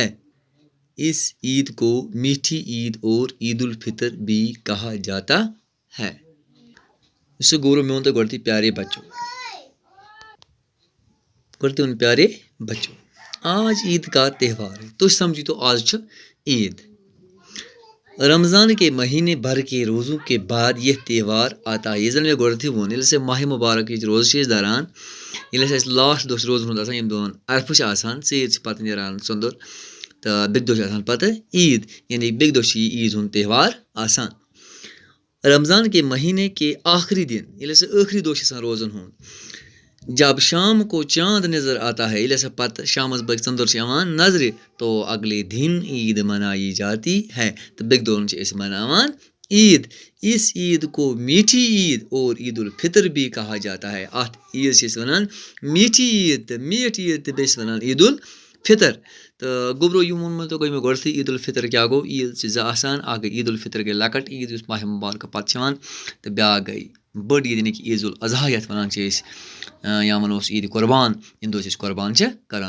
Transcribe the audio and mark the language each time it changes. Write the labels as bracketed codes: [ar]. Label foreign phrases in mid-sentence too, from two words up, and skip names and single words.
[ur] اس عید کو میٹھی عید اور عید الفطر بھی کہا جاتا ہے. اس سے گورو میں تو گۄڈٕنیٚتھٕے پیارے بچو آج عید کا تہوار ہے. [ks] تُہۍ سمجھو آز چھُ عید. [ur] رمضان کے مہینے بھر کے روزوں کے بعد یہ تہوار آتا ہے. [ks] یہِ زَن مےٚ گۄڈٕنیٚتھٕے ووٚن ییٚلہِ اَسہِ ماہِ مُبارکٕچ روزٕ چھِ أسۍ دَران ییٚلہِ اَسہِ لاسٹ دۄہ چھُ روزَن ہُنٛد آسان ییٚمہِ دۄہَن عرفہٕ چھِ آسان ژیٖرۍ چھِ پَتہٕ نیران ژٔندٕر تہٕ بیٚکہِ دۄہ چھِ آسان پَتہٕ عیٖد یعنی بیٚکہِ دۄہ چھِ یہِ عیٖذ ہُنٛد تہوار آسان. [ur] رمضان کے مہینے کے آخری دن [ks] ییٚلہِ ہسا ٲخری دۄہ چھِ آسان روزَن ہُنٛد [ur] جب شام کو چاند نظر آتا ہے [ks] ییٚلہِ ہسا پَتہٕ شامَس بٲگۍ ژٔندٕر چھِ یِوان نظرِ [ur] تو اگلے دن عید منائی جاتی ہے [ks] تہٕ بیٚکہِ دۄہَن چھِ أسۍ مَناوان عید. [ur] اس عید کو میٹھی عید اور عید الفطر بھی کہا جاتا ہے. [ks] اَتھ عیٖذ چھِ أسۍ وَنان میٹھی عید تہٕ میٖٹھ عید تہٕ بیٚیہِ چھِ وَنان عید الفطر. تہٕ گوٚبرو یِم ووٚن مےٚ تۄہہِ گٔے مےٚ گۄڈٕنیٚتھٕے عید الفطر کیٛاہ گوٚو. عیٖد چھِ زٕ آسان اَکھ گٔے عید الفطر گٔے لۄکٕٹ عیٖد یُس ماہِ مُبارکہٕ پَتہٕ چھِ یِوان تہٕ بیٛاکھ گٔے بٔڑ عیٖد یعنی کہِ عیٖذ الاضحیٰ یَتھ وَنان چھِ أسۍ یا وَنوس عیٖدِ قۄربان ییٚمہِ دۄہ أسۍ قۄربان چھِ کَران.